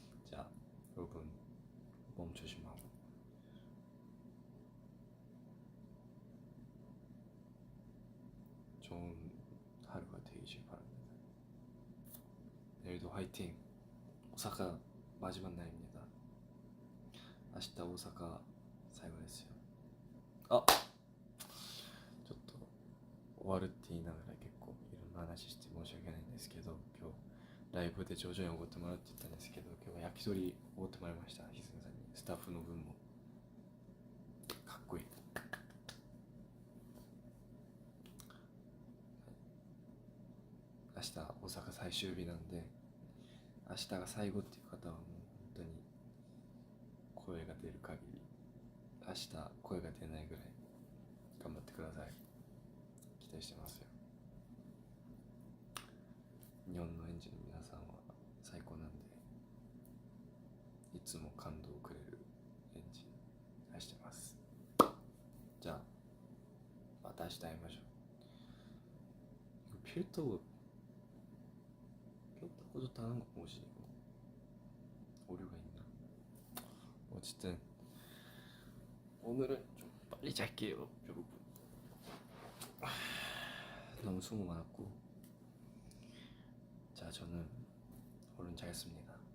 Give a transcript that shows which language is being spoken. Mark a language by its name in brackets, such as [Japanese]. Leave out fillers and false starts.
[Korean] 자, 여러분 몸 조심하고 좋은 하루가 되기길 바랍니다. 내일도 화이팅! 오사카 마지막 날입니다. [Japanese] 明日大阪最後ですよ。あ、ちょっと終わるって言いながら結構いろんな話して申し訳ないんですけど、今日ライブで徐々におごってもらうって言ったんですけど、今日は焼き鳥おごってもらいました。ひずめさんに、スタッフの分も。かっこいい。明日大阪最終日なんで、明日が最後っていう方はもう本当に声が出る限り、明日声が出ないぐらい頑張ってください。期待してますよ。日本のエンジンの皆さんは最高なんで、いつも感動をくれるエンジン愛してます。じゃあまた明日会いましょう. [Korean] 필터 껴도 다는 거 뭐지 이거? 오류가 있나? 어쨌든 오늘은 좀 빨리 잘게요 여러분. 너무 수고 많았고, 자 저는 얼른 자겠습니다.